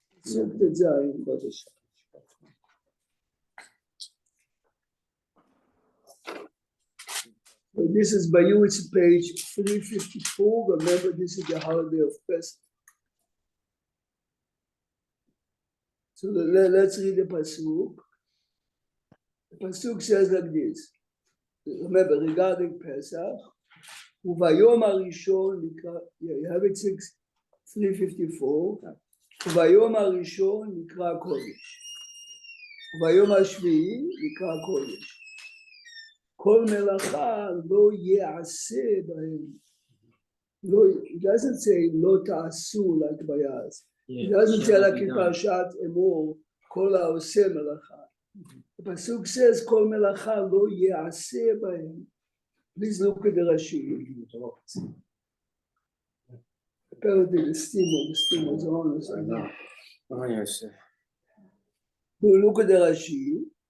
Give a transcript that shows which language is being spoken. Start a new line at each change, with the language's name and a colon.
English: So this is by you, it's page 354. Remember, this is the holiday of Pesach. So let's read the pasuk. The pasuk says like this. Remember, regarding Pesach,
Hebrew: וביום הראשון נקרא,
English: you have it 354,
Hebrew: וביום הראשון נקרא קודש, וביום השביעי נקרא קודש, כל מלאכה לא יעשה בהם,
English: it doesn't say
Hebrew: לא תעשו like ביעש,
English: it doesn't say like in
Hebrew: פרשת אמור, כל העושה מלאכה, הפסוק says כל מלאכה לא יעשה בהם.
English: Please look at the Rashi. Apparently the steam was on. I know. Oh, yes. Look at the Rashi.